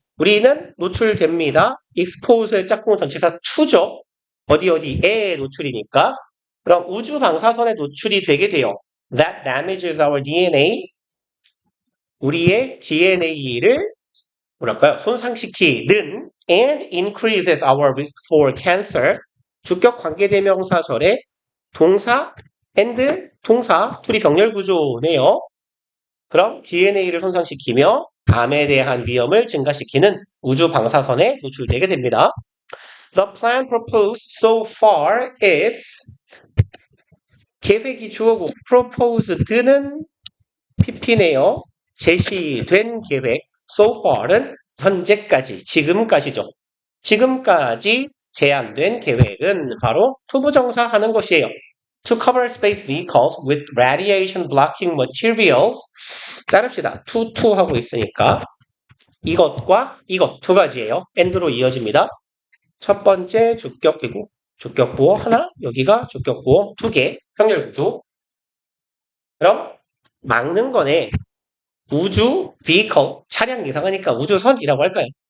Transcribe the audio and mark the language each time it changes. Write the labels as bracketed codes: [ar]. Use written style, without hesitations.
[ko] 우리는 노출됩니다. expose의 짝꿍 전치사 to죠. 어디에 노출이니까. 그럼 우주 방사선에 노출이 되게 돼요. [en] That damages our DNA. [ko] 우리의 DNA를 뭐랄까요? 손상시키는 [en] and increases our risk for cancer. [ko] 주격 관계대명사절의 동사 and 동사 둘이 병렬 구조네요. 그럼 DNA를 손상시키며 암에 대한 위험을 증가시키는 우주 방사선에 노출되게 됩니다. [en] The plan proposed so far is [ko] 계획이 주어고 proposed는 PP네요. 제시된 계획 [en] so far [ko] 는 현재까지, 지금까지죠. 지금까지 제안된 계획은 바로 투부정사 하는 것이에요. [en] To cover space vehicles with radiation blocking materials. [ko] 자릅시다. to 하고 있으니까 이것과 이것 두 가지예요. and로 이어집니다. 첫 번째 주격이고 주격부호 하나, 여기가 주격부호 두 개, 병렬구조. 그럼 막는 거네. 우주 vehicle, 차량 이상하니까 우주선이라고 할까요?